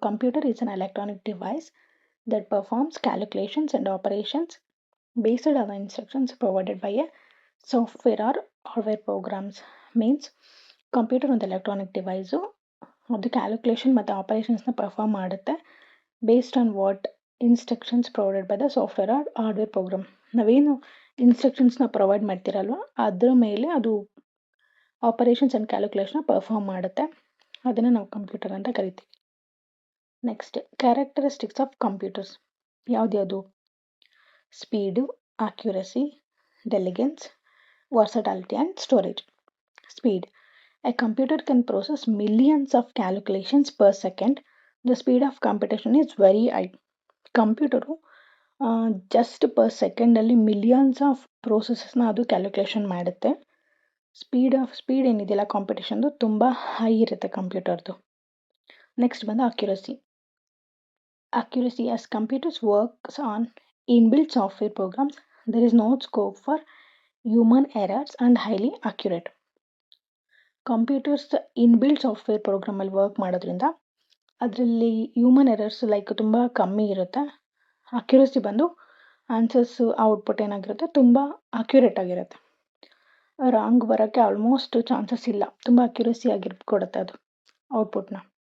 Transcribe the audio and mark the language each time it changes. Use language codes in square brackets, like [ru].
[en] Computer is an electronic device that performs calculations and operations based on the instructions provided by a software or hardware programs. [kn] Means computer ಒಂದು electronic device, ಅದು calculation ಮತ್ತು ಆಪರೇಷನ್ಸ್ನ perform ಮಾಡುತ್ತೆ [en] Based on what instructions provided by the software or hardware program. [kn] ನಾವೇನು ಇನ್ಸ್ಟ್ರಕ್ಷನ್ಸ್ನ provide ಮಾಡ್ತಿರಲ್ವ ಅದ್ರ ಮೇಲೆ ಅದು operations and ಕ್ಯಾಲ್ಕುಲೇಷನ್ನ perform ಮಾಡುತ್ತೆ. ಅದನ್ನು ನಾವು ಕಂಪ್ಯೂಟರ್ ಅಂತ ಕರಿತೀವಿ. Next, characteristics of computers ಯಾವ್ದ್ಯಾವುದು? [en] Speed, accuracy, diligence, versatility and storage. Speed. A computer can process millions of calculations per second. The speed of computation is very high. [kn] Computer just per ಸೆಕೆಂಡಲ್ಲಿ [en] millions of ಪ್ರೋಸೆಸಸ್ನ [kn] ಅದು calculation ಮಾಡುತ್ತೆ. Speed ಏನಿದೆಯಲ್ಲ ಕಾಂಪಿಟೇಷನ್ದು ತುಂಬ high ಇರುತ್ತೆ ಕಂಪ್ಯೂಟರ್ದು. Next ಬಂದು accuracy. [en] As computers works on inbuilt software programs, there is no scope for human errors and highly accurate. [kn] Computers inbuilt software ಪ್ರೋಗ್ರಾಮಲ್ಲಿ work ಮಾಡೋದ್ರಿಂದ ಅದರಲ್ಲಿ human errors ತುಂಬ ಕಮ್ಮಿ ಇರುತ್ತೆ. ಅಕ್ಯುರಸಿ ಬಂದು ಆನ್ಸರ್ಸ್ ಔಟ್ಪುಟ್ ಏನಾಗಿರುತ್ತೆ ತುಂಬ ಅಕ್ಯುರೇಟ್ ಆಗಿರುತ್ತೆ. ರಾಂಗ್ ಬರೋಕ್ಕೆ ಆಲ್ಮೋಸ್ಟ್ ಚಾನ್ಸಸ್ ಇಲ್ಲ, ತುಂಬ ಅಕ್ಯುರಸಿ ಕೊಡುತ್ತೆ ಅದು ಔಟ್ಪುಟ್ನ.